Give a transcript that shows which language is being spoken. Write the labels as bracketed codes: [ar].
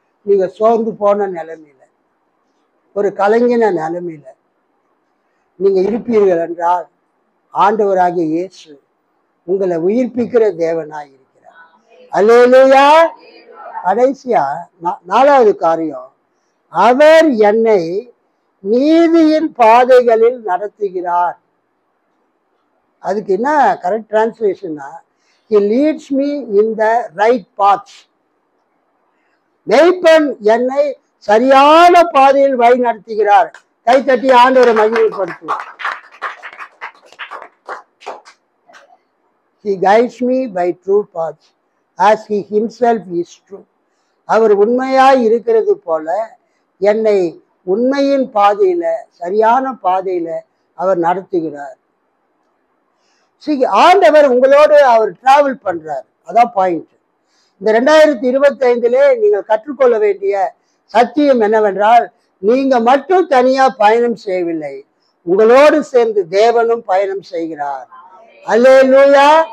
[ta] நீங்க சோர்ந்து போன நிலைமையில, ஒரு கலங்கின நிலைமையில நீங்க இருப்பீர்கள் என்றால், ஆண்டவராகிய இயேசு உங்களை உயிர்ப்பிக்கிற தேவனாய் இருக்கிறார். அல்லேலூயா. கடைசியா நாலாவது காரியம், அவர் என்னை நீதியின் பாதைகளில் நடத்துகிறார். அதுக்கு என்ன correct டிரான்ஸ்லேஷன்னா, [en] He leads me in the right paths. [ta] மேய்ப்பன் என்னை சரியான பாதையில் வழி நடத்துகிறார். கைத்தட்டி ஆண்டவரை மகிமைப்படுத்துவார். [en] He guides me by true paths as he himself is true. [ta] அவர் உண்மையாய் இருக்கிறது போல என்னை உண்மையின் பாதையில, சரியான பாதையில அவர் நடத்துகிறார். ஆண்டவர் உங்களோடு அவர் டிராவல் பண்றார். அதான் பாயிண்ட். இந்த 2025 நீங்கள் கற்றுக்கொள்ள வேண்டிய சத்தியம் என்னவென்றால், நீங்க மட்டும் தனியா பயணம் செய்யவில்லை, உங்களோடு சேர்ந்து தேவனும் பயணம் செய்கிறார். அல்லேலூயா.